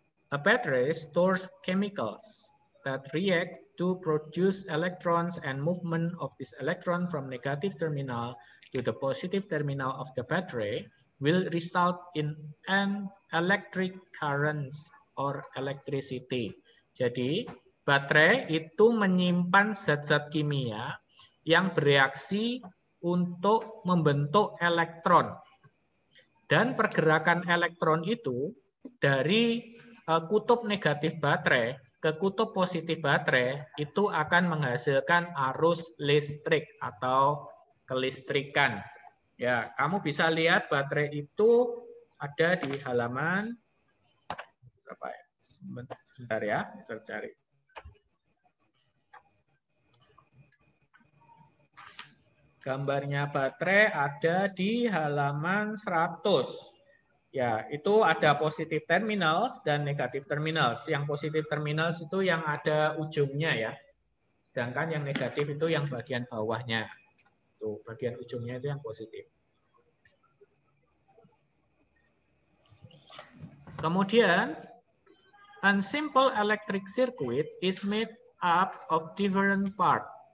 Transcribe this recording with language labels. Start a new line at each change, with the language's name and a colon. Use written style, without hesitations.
English: A battery stores chemicals that react to produce electrons, and movement of this electron from negative terminal to the positive terminal of the battery will result in an electric current or electricity.
Indonesian: Jadi, baterai itu menyimpan zat-zat kimia yang bereaksi untuk membentuk elektron. Dan pergerakan elektron itu dari kutub negatif baterai ke kutub positif baterai itu akan menghasilkan arus listrik atau kelistrikan. Ya, kamu bisa lihat baterai itu ada di halaman berapa ya? Bentar ya, saya cari. Gambarnya baterai ada di halaman 100. Ya, itu ada positif terminals dan negatif terminals. Yang positif terminals itu yang ada ujungnya ya. Sedangkan yang negatif itu yang bagian bawahnya. Tuh, bagian ujungnya itu yang positif. Kemudian,
English: a simple electric circuit is made up of different parts.